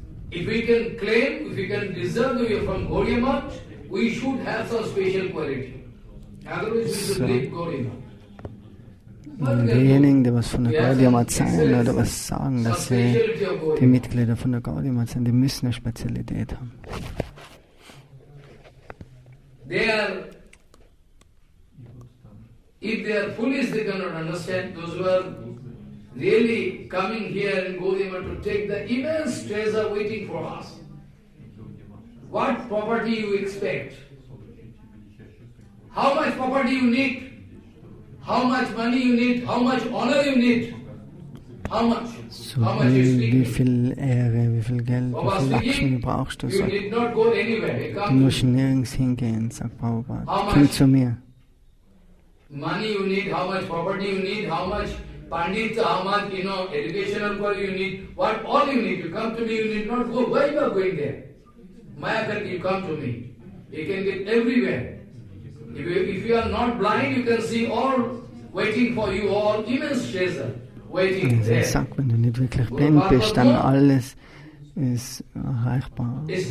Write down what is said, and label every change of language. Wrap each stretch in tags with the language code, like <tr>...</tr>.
<en>If we can claim, if we can deserve that we are from Gaudiya Math, we should have some special quality. Otherwise we should leave Gaudiya Math.</en> <de>Diejenigen, die was von der Gaudiya Math sein oder was sagen, dass sie die Mitglieder von der Gaudiya Math sind, die müssen eine Spezialität haben.</de> <en>If they are foolish, they cannot understand. Those who are really coming here in Gaudiya Math to take the immense treasure waiting for us. What property you expect? How much property you need? How much money you need? How much honor you need? How much?</en> <de>So wie viel Ehre, wie viel Geld, wie viel Lakshmi brauchst du? Sagt, du musst nirgends hingehen, sagt Prabhupada. Komm zu mir.</de> <en>Money you need, how much property you need, how much pandit, how much, educational quality you need, what all you need. You come to me, you need not go. Why you are going there? Mayakati, you come to me. You can get everywhere. If you are not blind, you can see all waiting for you, all immense treasure waiting there.</en> <de>Ich sag, wenn du nicht wirklich blind bist, dann alles ist erreichbar.</de>